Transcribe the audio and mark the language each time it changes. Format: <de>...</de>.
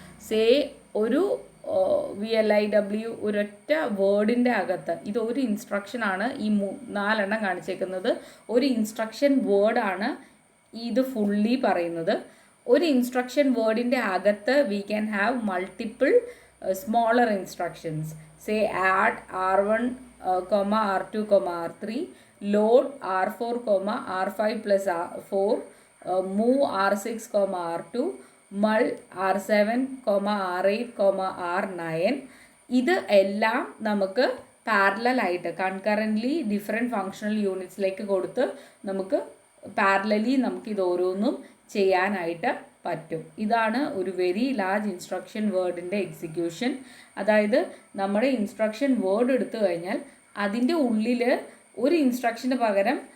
<ml>Say ഒരു VLIW ഒരൊറ്റ വേർഡിൻ്റെ അകത്ത് ഇതൊരു ഇൻസ്ട്രക്ഷനാണ്. ഈ 4 എണ്ണം കാണിച്ചേക്കുന്നത് ഒരു ഇൻസ്ട്രക്ഷൻ വേർഡാണ് ഇത് ഫുള്ളി പറയുന്നത്. ഒരു ഇൻസ്ട്രക്ഷൻ വേർഡിൻ്റെ അകത്ത്</ml> <en>We can have multiple smaller instructions. Say add R1, R2, R3, load R4, R5 plus R4, move R6, R2, mul R7, R8, R9.</en> <ml>ഇത് എല്ലാം നമുക്ക് പാരലലായിട്ട് കൺകറൻ്റ്ലി ഡിഫറെൻറ്റ് ഫങ്ഷണൽ യൂണിറ്റ്സിലേക്ക് കൊടുത്ത് നമുക്ക് പാരലലി നമുക്കിത് ഓരോന്നും ചെയ്യാനായിട്ട് പറ്റും. ഇതാണ് ഒരു വെരി ലാർജ് ഇൻസ്ട്രക്ഷൻ വേർഡിൻ്റെ എക്സിക്യൂഷൻ. അതായത് നമ്മുടെ ഇൻസ്ട്രക്ഷൻ വേർഡ് എടുത്തു കഴിഞ്ഞാൽ അതിൻ്റെ ഉള്ളിൽ ഒരു ഇൻസ്ട്രക്ഷന് പകരം</ml>